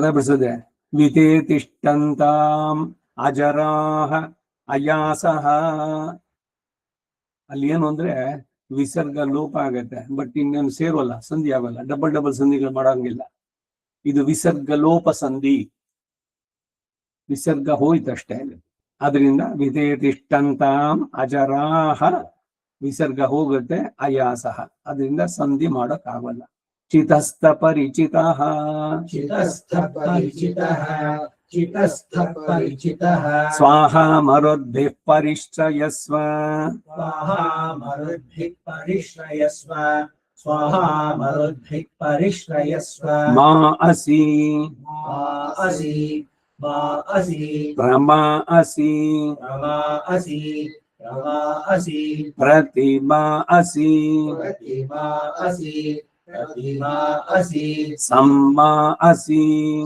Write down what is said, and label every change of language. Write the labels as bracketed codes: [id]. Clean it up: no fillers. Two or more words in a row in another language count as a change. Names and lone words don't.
[kn] ಬಿಡಿಸದೆ [sa] ವಿತೆ ತಿಷ್ಟಂತಾಂ ಅಜರಾಹ ಅಯಾಸಹ [kn] ಅಲ್ಲಿ ಏನು ಅಂದ್ರೆ ವಿಸರ್ಗ ಲೋಪ ಆಗತ್ತೆ ಬಟ್ ಇನ್ನೇನು ಸೇರೋಲ್ಲ ಸಂಧಿ ಆಗಲ್ಲ [en] double double [kn] ಸಂಧಿಗಳು ಮಾಡೋಂಗಿಲ್ಲ ಇದು ವಿಸರ್ಗ ಲೋಪ ಸಂಧಿ ವಿಸರ್ಗ ಹೋಯ್ತಷ್ಟೇ ಅದರಿಂದ [sa] ವಿತೆ ತಿಷ್ಟಂತಾಂ ಅಜರಾಹ [kn] ವಿಸರ್ಗ ಹೋಗುತ್ತೆ ಅಯಾಸಹ ಅದರಿಂದ ಸಂಧಿ ಮಾಡಕ್ ಆಗಲ್ಲ [sa] ಚಿತಸ್ಥ ಪರಿಚಿತಃ ಚಿತಸ್ಥ ಪರಿಚಿತಃ ಚಿತಸ್ಥ ಪರಿಚಿತಃ ಸ್ವಾಹಾ ಮರುದ್ಭಿಃ ಪರಿಶ್ರಯಸ್ವ ಸ್ವಾಹಾ ಮರುದ್ಭಿಃ ಪರಿಶ್ರಯಸ್ವ ಸ್ವಾಹಾ ಮರುದ್ಭಿಃ ಪರಿಶ್ರಯಸ್ವ ಮಾ ಅಸಿ ಮಾ ಅಸಿ ಮಾ ಅಸಿ ಪ್ರಮಾ ಅಸಿ ರಮಾ ಅಸಿ ರಮಾ ಅಸಿ ಪ್ರತಿಮಾ ಅಸಿ ಪ್ರತಿಮಾ ಅಸಿ ಪ್ರತಿಮಾ ಅಸಿ ಸಮ್ಮಾ ಅಸಿ